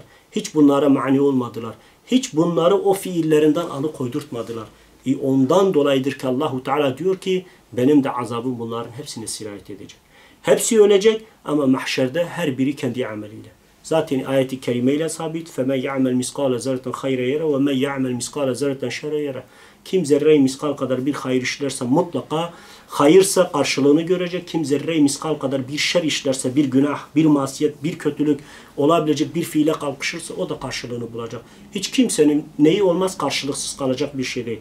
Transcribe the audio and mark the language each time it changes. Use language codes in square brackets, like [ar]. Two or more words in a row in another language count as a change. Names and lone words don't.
[tr] Hiç bunlara mani olmadılar. Hiç bunları o fiillerinden alıkoydurtmadılar. Ondan dolayıdır ki Allahu Teala diyor ki benim de azabım bunların hepsine sirayet edecek. Hepsi ölecek ama mahşerde her biri kendi ameliyle. Zaten ayeti kerimeyle sabit. [ar] فَمَنْ يَعْمَلْ مِسْقَالَ زَرَّةً خَيْرًا يَرَى وَمَنْ يَعْمَلْ مِسْقَالَ زَرَّةً شَرًّا يَرَى. [tr] Kim zerre-i miskal kadar bir hayır işlerse mutlaka hayırsa karşılığını görecek. Kim zerre-i miskal kadar bir şer işlerse, bir günah, bir masiyet, bir kötülük olabilecek bir fiile kalkışırsa o da karşılığını bulacak. Hiç kimsenin neyi olmaz karşılıksız kalacak bir şey değil.